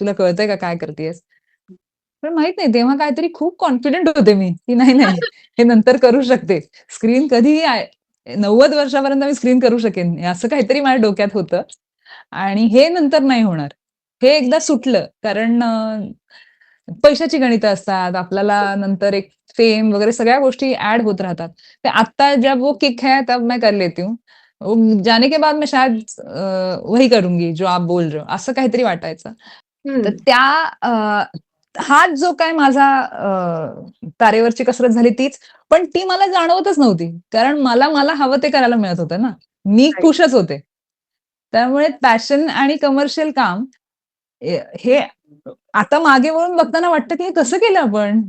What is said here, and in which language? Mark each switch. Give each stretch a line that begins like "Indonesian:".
Marathi: तुला कळतंय का काय करतेयस?" पण माहीत नाही तेव्हा काहीतरी खूप कॉन्फिडंट होते मी, की नाही, नाही हे नंतर करू शकते. स्क्रीन कधीही 90 वर्षापर्यंत मी स्क्रीन करू शकेन. असं काहीतरी माझ्या डोक्यात होतं आणि हे नंतर नाही होणार. हे एकदा सुटलं कारण पैशाची गणितं असतात. आपल्याला नंतर एक फेम वगैरे सगळ्या गोष्टी ॲड होत राहतात. तर आता
Hindi: जब वो किक है तब मैं कर लेती हूँ. जाने के बाद मैं शायद वही करूँगी जो आप बोल रहे हो.
Marathi: असं काहीतरी वाटायचं. तर हं. त्या हाच जो काय माझा तारेवरची कसरत झाली तीच. पण ती मला जाणवतच नव्हती. कारण मला मला हवं ते करायला मिळत होतं ना. मी
English: Right.
Marathi: खुशच होते. त्यामुळे पॅशन आणि कमर्शियल काम हे आता मागे वळून बघताना वाटतं, की हे कसं केलं आपण?